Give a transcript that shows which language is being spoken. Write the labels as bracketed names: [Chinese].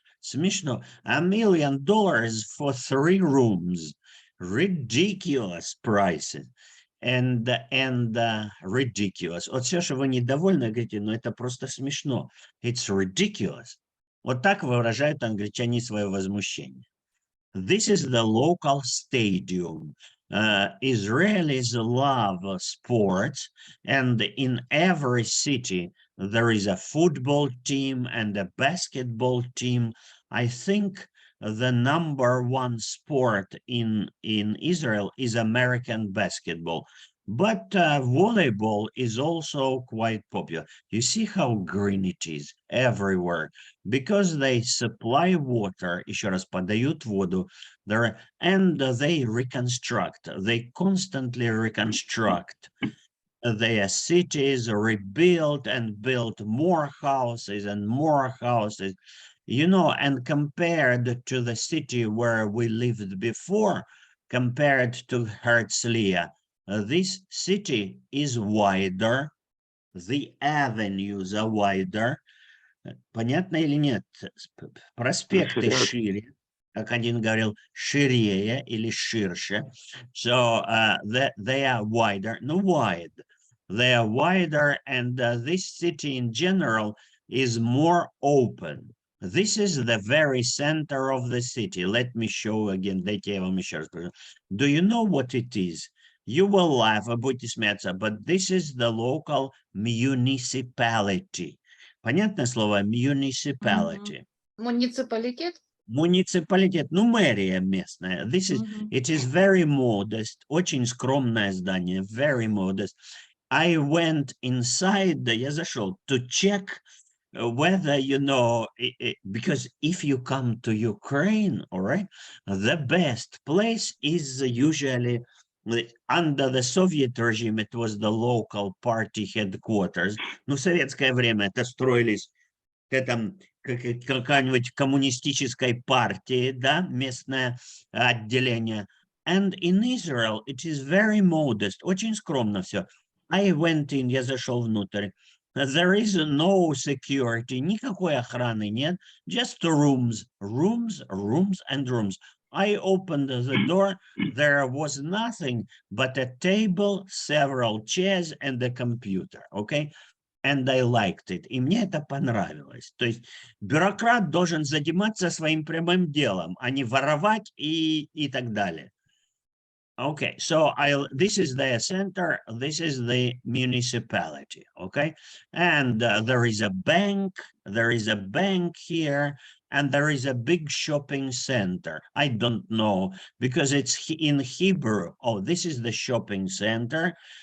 [Russian] Смешно. [English] $1 million for 3 rooms. Ridiculous prices. And ridiculous. [Russian] Вот все, что вы недовольны, говорите, но это просто смешно. [English] It's ridiculous. [Russian] Вот так выражают англичане свое возмущение. [English] This is the local stadium. Israelis love sports, and in every city there is a football team and a basketball team. I think the #1 sport in Israel is American basketball, but volleyball is also quite popular. You see how green it is everywhere, because they supply water, [Russian] еще раз подают воду, [English] and they reconstruct, they constantly reconstruct their cities, rebuild and build more houses and more houses. You know, and compared to the city where we lived before, compared to Herzliya, this city is wider, the avenues are wider. [Russian] Понятно или нет? Проспекты шире, как один говорил, ширее или ширше. [English] So they are wider, no wide. They are wider, and this city in general is more open. This is the very center of the city. Let me show again. [Russian] Дайте я вам еще раз покажу. [English] Do you know what it is? You will laugh, [Russian] будете смеяться, [English] but this is the local municipality. [Russian] Понятное слово? Municipality. Муниципалитет? Муниципалитет, ну, мэрия местная. [English] This is, it is very modest. [Russian] Очень скромное здание. [English] Very modest. I went inside, [Russian] я зашел, [English] to check whether, you know, because if you come to Ukraine, all right, the best place is usually under the Soviet regime, it was the local party headquarters. [Russian] Ну, в советское время это строились какая-нибудь коммунистической партии, да, местное отделение. [English] And in Israel, it is very modest, [Russian] очень скромно все. [English] I went in, [Russian] я зашел внутрь. [English] There is no security, [Russian] никакой охраны нет, [English] just rooms, rooms, rooms and rooms. I opened the door, there was nothing but a table, several chairs and a computer, okay? and I liked it. [Russian] И мне это понравилось. То есть бюрократ должен заниматься своим прямым делом, а не воровать и так далее. [English] Okay, so this is the center, this is the municipality, okay? And there is a bank here, and there is a big shopping center. I don't know, because it's in Hebrew. Oh, this is the shopping center.